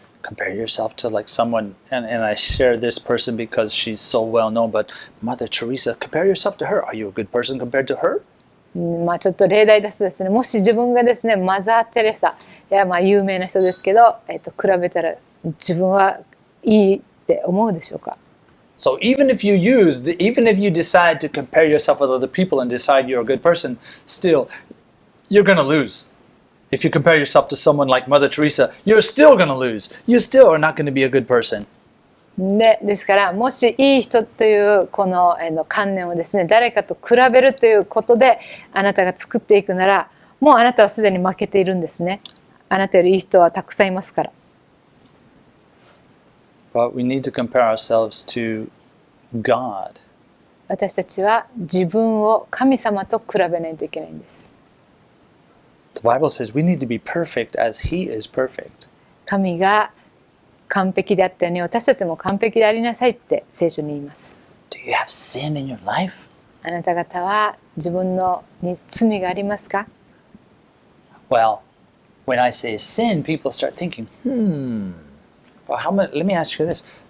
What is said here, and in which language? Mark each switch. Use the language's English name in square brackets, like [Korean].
[English] Compare yourself to like someone, and I share this person because she's so well known, but Mother Teresa, compare yourself to her. Are you a good person compared to her? [Japanese] まあちょっと例題出すとですね、もし自分がですね、マザー・テレサ、いやまあ有名な人ですけど、比べたら自分はいいって思うでしょうか。 [English] So even if you decide to compare yourself with other people and decide you're a good person, still, you're going to lose. If you compare yourself to someone like Mother Teresa, you're still going to lose. You still are not going to be a good person. [Japanese] ですからもしいい人というこの観念をですね、誰かと比べるということであなたが作っていくなら、もうあなたはすでに負けているんですね。あなたよりいい人はたくさんいますから。 [English] But we need to compare ourselves to God. [Japanese] 私たちは自分を神様と比べないといけないんです。 [English] The Bible says we need to be perfect as He is perfect. [Japanese] 神が完璧であったように私たちも完璧でありなさいって聖書に言います。 [English] Do you have sin in your life? [Japanese] あなた方は自分のに罪がありますか？ [English] Well, when I say sin, people start thinking, well, let me ask you this.